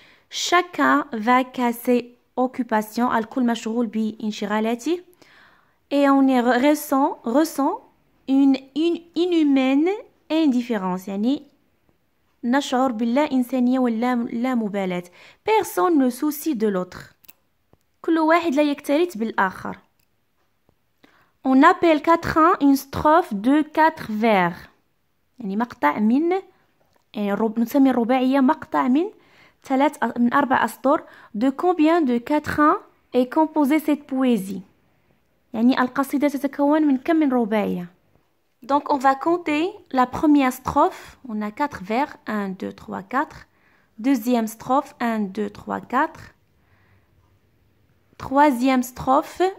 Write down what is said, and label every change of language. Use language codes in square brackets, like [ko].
[fr] Chacun va qu'à ses occupations [ar] الكل مشغول بانشغالاته [fr] et on ressent une inhumaine indifférence [ar] يعني نشعر باللا إنسانية واللا مبالاة. [fr] Personne ne soucie de l'autre. [ar] كل واحد لا يكترث بالآخر. [fr] On appelle quatrain une strophe de 4 vers. [ar] يعني مقطع من نسمي الرباعية مقطع من 4 أسطر. [fr] De combien de quatrains est composée cette poésie؟ [ar] يعني القصيدة تتكون من كم من رباعية؟ [fr] Donc, on va compter la première strophe. On a 4 vers. 1, 2, 3, 4. Deuxième strophe. 1, 2, 3, 4. Troisième strophe.